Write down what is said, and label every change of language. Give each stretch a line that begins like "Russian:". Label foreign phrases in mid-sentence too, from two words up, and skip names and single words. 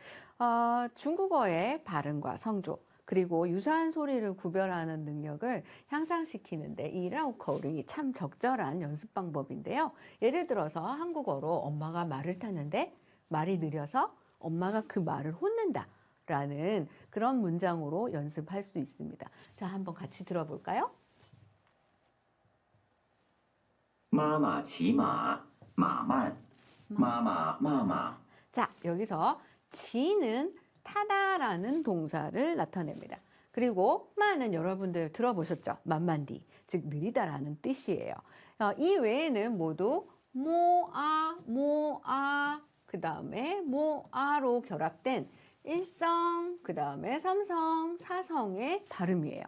Korean: 중국어의 발음과 성조 그리고 유사한 소리를 구별하는 능력을 향상시키는데 이 라오코링이 참 적절한 연습 방법인데요. 예를 들어서 한국어로 엄마가 말을 타는데 말이 느려서 엄마가 그 말을 혼낸다 라는 그런 문장으로 연습할 수 있습니다. 자, 한번 같이 들어볼까요?
Chinese: 妈妈骑马，马慢；妈妈骂马，
Korean: 자, 여기서 지는 타다라는 동사를 나타냅니다. 그리고 마는 여러분들 들어보셨죠? 만만디, 즉 느리다라는 뜻이에요. 이 외에는 모두 모아, 그 다음에 모아로 결합된 1성, 그 다음에 3성, 4성의 발음이에요.